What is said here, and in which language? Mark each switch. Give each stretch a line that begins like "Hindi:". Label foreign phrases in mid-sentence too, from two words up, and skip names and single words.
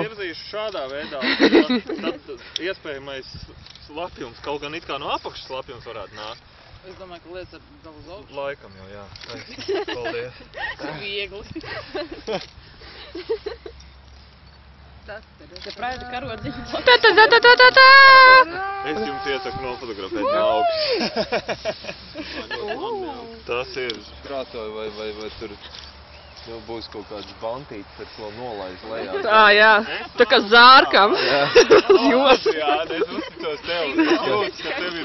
Latvian: Es virzīšu šādā veidā, tad iespējamais slapjums, kaut gan it kā no apakšas slapjums varētu nākt. Es domāju, ka lietas ar daudz augstu. Laikam jau, jā. Paldies. Viegli. Te praida karodziņu. Ta-ta-da-da-da-da! Es jums iesaku nofotografēt no augšas. Tas ir. Prātoju, vai tur būs kaut kāds bantīts, ar ko nolaiz lejā. Jā. Tā kā zārkam. Jūs. Jā, es uzticos tev. Es jūtu, ka tev ir